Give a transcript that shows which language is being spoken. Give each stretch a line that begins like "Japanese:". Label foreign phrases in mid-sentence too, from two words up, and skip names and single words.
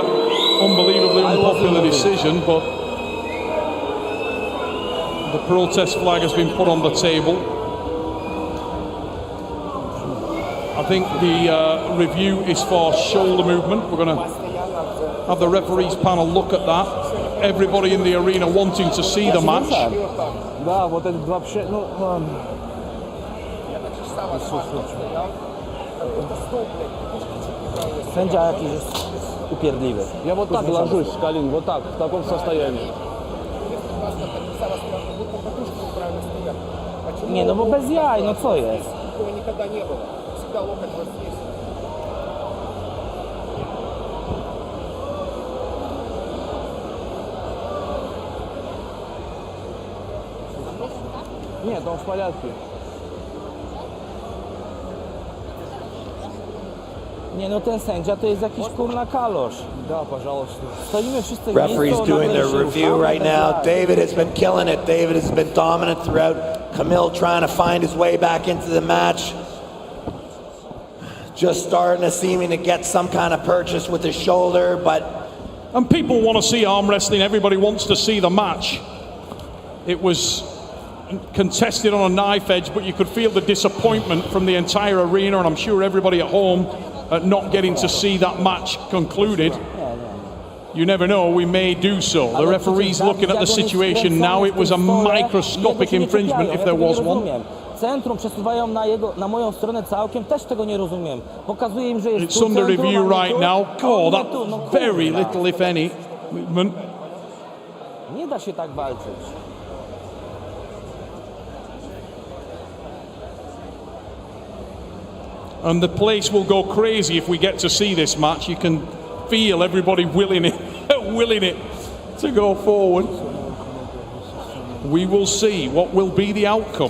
English: Unbelievably unpopular decision, but the protest flag has been put on the table. I think the review is for shoulder movement. We're going to have the referees panel look at that. Everybody in the arena wanting to see the match.
Russian: Да, вот эти два
Polish: Sędzia jakiś jest upierdliwy.
Russian: Я вот так ложусь, Калин, вот так, в таком состоянии.
Polish: Nie, no bo bez jaj, no co jest?
Russian: Нет, он в порядке.
Polish: Nie, no ten sędzia to jest jakiś kurna kalosz.
Russian: Да, пожалуйста.
Polish: Stoimy wszyscy w
English: Referee's
Polish: miejscu,
English: doing
Polish: nagle
English: their
Polish: się
English: review
Polish: ruszamy,
English: right
Polish: bez
English: now.
Polish: jaj.
English: David has been killing it. David has been dominant throughout. Kamil trying to find his way back into the match. Just starting to seeming to get some kind of purchase with his shoulder, but And people want to see arm wrestling. Everybody wants to see the match. It was contested on a knife edge, but you could feel the disappointment from the entire arena, and I'm sure everybody at home at not getting to see that match concluded. You never know, we may do so. The referee's looking at the situation now. It was a microscopic infringement if there was one.
Polish: Centrum przesuwają na moją stronę całkiem, też tego nie rozumiem. Pokazuje im, że jest
English: It's
Polish: tu
English: under
Polish: centrum,
English: review
Polish: a nie
English: right
Polish: tu,
English: now.
Polish: a
English: God,
Polish: nie tu. No
English: that's very
Polish: kurwa.
English: little, if any, movement.
Polish: Nie da się tak walczyć.
English: And the place will go crazy if we get to see this match. You can feel everybody willing it to go forward. We will see what will be the outcome.